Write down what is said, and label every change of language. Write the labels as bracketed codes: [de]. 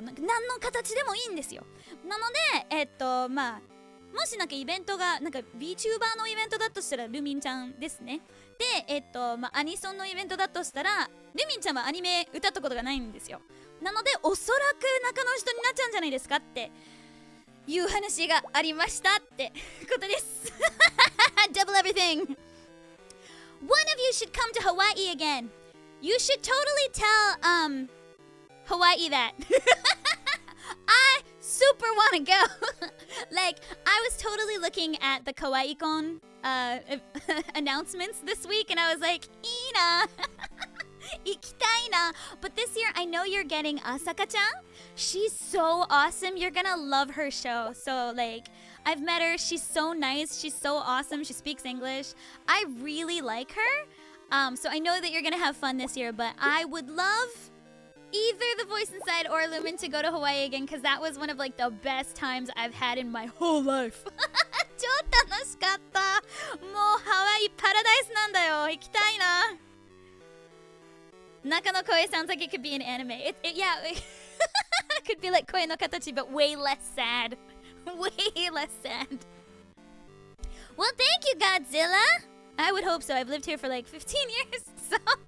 [ja] なんか何の形でもいいんですよ。なのでまあもしなんかイベントがなんか VTuber のイベントだとしたらルミンちゃんですね。でまあアニソンのイベントだとしたらルミンちゃんはアニメ歌ったことがないんですよ。なのでおそらく中の人になっちゃうんじゃないですかっていう話がありましたってことです。 [en] Double everything. One of you should come to Hawaii again. You should totally tell Hawaii that. I super want to go. Like, I was totally looking at the KawaiiCon announcements this week, and I was like, Ina, [ja] ikitaina. [en] But this year, I know you're getting Asaka-chan. She's so awesome. You're gonna love her show. So, like, I've met her. She's so nice. She's so awesome. She speaks English. I really like her. So I know that you're gonna have fun this year, but I would love either the Voice Inside or Lumin to go to Hawaii again, because that was one of like the best times I've had in my whole life. 超 [ja] しかった。もうハワイパラダイスなんだよ。行きたいな。 [en] 中の声 sounds like it could be an anime. Yeah, it could be like 声の形 but way less sad. Way less sad. Well, thank you, Godzilla. I would hope so. I've lived here for like 15 years, so.